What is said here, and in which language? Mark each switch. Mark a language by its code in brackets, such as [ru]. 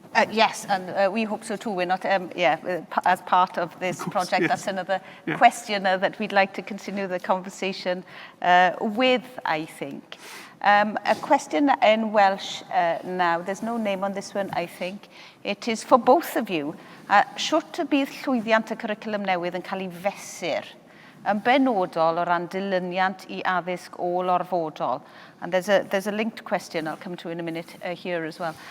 [en] Yes, and we hope so too. We're not, as part of this project, yes. That's another question that we'd like to continue the conversation with, I think. A question in Welsh now. There's no name on this one, I think. It is for both of you. [cy] Shwt y bydd llwyddiant y cwricwlwm newydd yn cael ei fesur yn benodol o ran dilyniant I addysg ôl-orfodol? [en] And there's a linked question I'll come to in a minute here as well.